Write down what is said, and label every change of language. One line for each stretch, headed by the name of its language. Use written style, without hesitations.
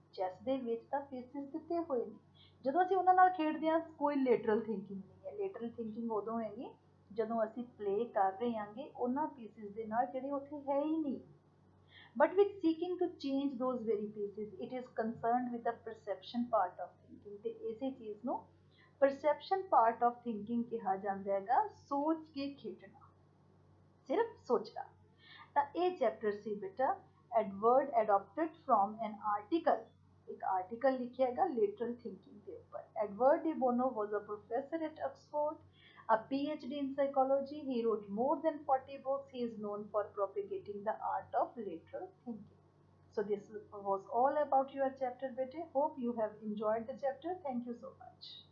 Punjabi: chess ਦੇ ਵਿੱਚ ਤਾਂ pieces ਦਿੱਤੇ ਹੋਏ ਨੇ, ਜਦੋਂ ਅਸੀਂ ਉਹਨਾਂ ਨਾਲ ਖੇਡਦੇ ਹਾਂ ਕੋਈ lateral thinking ਨਹੀਂ ਹੈ। lateral thinking ਉਦੋਂ ਹੈਗੀ ਜਦੋਂ ਅਸੀਂ play ਕਰ ਰਹੇ ਹਾਂਗੇ ਉਹਨਾਂ pieces ਦੇ ਨਾਲ ਜਿਹੜੇ ਉੱਥੇ ਹੈ ਹੀ ਨਹੀਂ।
English: but with seeking to change those very pieces, it is concerned with the perception part of thinking,
Punjabi: ਤੇ ਇਸੇ ਚੀਜ਼ ਨੂੰ perception part of thinking ਕਿਹਾ ਜਾਂਦਾ ਹੈਗਾ, ਸੋਚ ਕੇ ਖੇਡਣਾ, ਸਿਰਫ ਸੋਚਣਾ। ਤਾਂ ਇਹ ਚੈਪਟਰ ਸੀ ਬੇਟਾ
English: Edward adopted from an article,
Punjabi: ਇੱਕ ਆਰਟੀਕਲ ਲਿਖਿਆ ਹੈਗਾ ਲੇਟਰਲ ਥਿੰਕਿੰਗ ਦੇ ਉੱਪਰ।
English: Edward de Bono was a professor at Oxford, a PhD in psychology. He wrote more than 40 books. He is known for propagating the art of lateral thinking. So this was all about your chapter, bete. Hope you have enjoyed the chapter. Thank you so much.